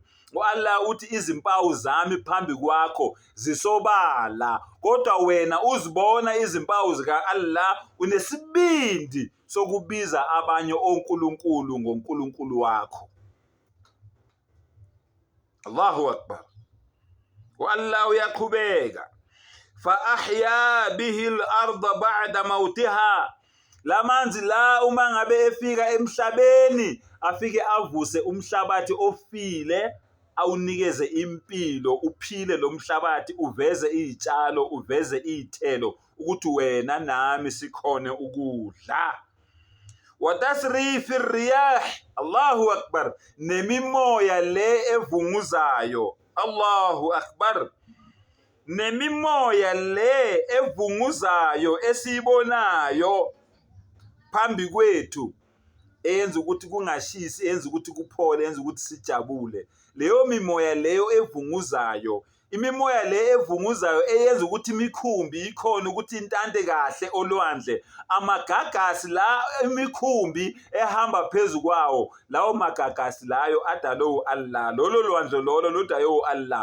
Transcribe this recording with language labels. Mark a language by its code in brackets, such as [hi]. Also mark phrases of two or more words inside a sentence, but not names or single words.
[zu] U-Allah uthi izimpawu zami phambi kwakho zisobala, kodwa wena uzibona izimpawu zika Allah unesibindi sokubiza abanye onkulunkulu ngonkulunkulu wakho. [ar] الله أكبر. u-Allah uyaqhubeka, فأحيا به الأرض بعد موتها. [zu] Lamanzi la uma ngabe efika emhlabeni afike avuse umhlabathi ofile, awunikeze impilo, uphile lo mhlabathi, uveze izitshalo, uveze izithelo ukuthi wena nami sikhone ukudla. [ar] وتصريف الرياح، الله أكبر, [zu] nemimoya le evunguzayo, [ar] الله أكبر, [zu] nemimoya le evunguzayo esiyibonayo phambi kwethu, eyenza ukuthi kungashisi, eyenza ukuthi kuphole, eyenza ukuthi sijabule. Leyo mimoya leyo evunguzayo, imimoya le evunguzayo eyenza ukuthi imikhumbi ikhona ukuthi intante kahle olwandle, amagagasi la imikhumbi ehamba phezu kwawo, lawo magagasi layo adalwe u-Allah, lolo lwandle lolo ludalwe u-Allah.